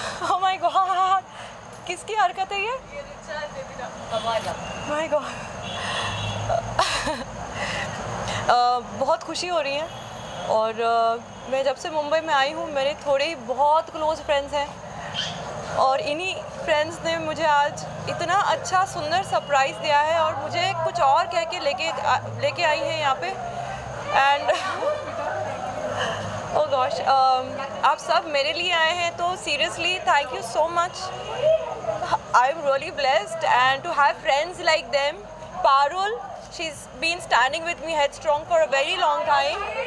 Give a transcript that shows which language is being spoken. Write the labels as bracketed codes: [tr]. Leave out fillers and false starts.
[en] Oh my God, [hi] किसकी हरकत है ये? [en] My God. [hi] बहुत खुशी हो रही है और मैं जब से मुंबई में आई हूँ मेरे थोड़े ही बहुत क्लोज फ्रेंड्स हैं और इन्हीं फ्रेंड्स ने मुझे आज इतना अच्छा सुंदर सरप्राइज़ दिया है और मुझे कुछ और कह के लेके आई हैं यहाँ पे [en] and oh gosh, [hi] आप सब मेरे लिए आए हैं तो [en] Seriously thank you so much. I am really blessed and to have friends like them. Parul, she's been standing with me headstrong for a very long time.